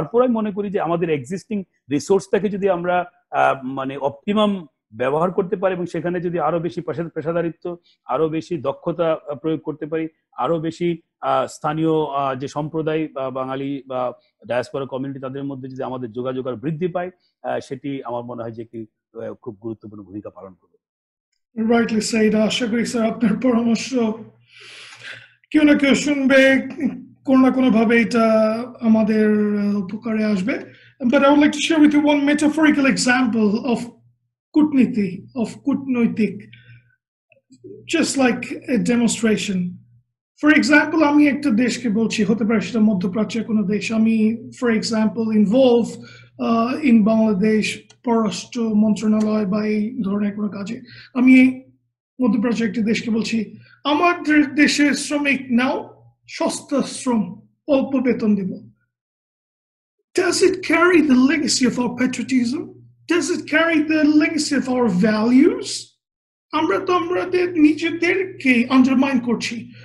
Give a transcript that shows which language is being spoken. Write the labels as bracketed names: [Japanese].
[Bangla] তারপরে আমি মনে করি যে আমাদের এক্সিস্টিং রিসোর্সটাকে যদি আমরা মানে অপটিমাম ব্যবহার করতে পারি এবং সেখানে যদি আরো বেশি পেশাদারিত্ব, আরো বেশি দক্ষতা প্রয়োগ করতে পারি, আরো বেশি স্থানীয় যে সম্প্রদায় বা বাঙালি বা ডায়াসপোরা কমিউনিটি তাদের মধ্যে যদি আমাদের যোগাযোগ আর বৃদ্ধি পায়, সেটি আমার মনে হয় যে একটি খুব গুরুত্বপূর্ণ ভূমিকা পালন করবে। [English] Rightly said. [Bangla] আশা করি স্যার আপনার পরামর্শ কেউ না কেউ শুনবে, কোনো না কোনো ভাবে এটা আমাদের উপকারে আসবে। [English] But I would like to share with you one metaphorical example of kutniti, of kutnoitik, just like a demonstration. For example, [Bangla] আমি একটা দেশকে বলছি, হতে পারে সেটা মধ্যপ্রাচ্যের কোনো দেশ, আমি [English] for example involve in [Bangla] Bangladesh পররাষ্ট্র মন্ত্রণালয় বা এই ধরনের কোনো কাজে, আমি মধ্যপ্রাচ্যের একটি দেশকে বলছি আমাদের দেশের শ্রমিক নাও, সস্তা শ্রম, অল্প বেতন দিব। [English] Does it carry the legacy of our patriotism? Does it carry the legacy of our values? [Bangla] আমরা তো আমাদের নিজেদেরকে undermine করছি।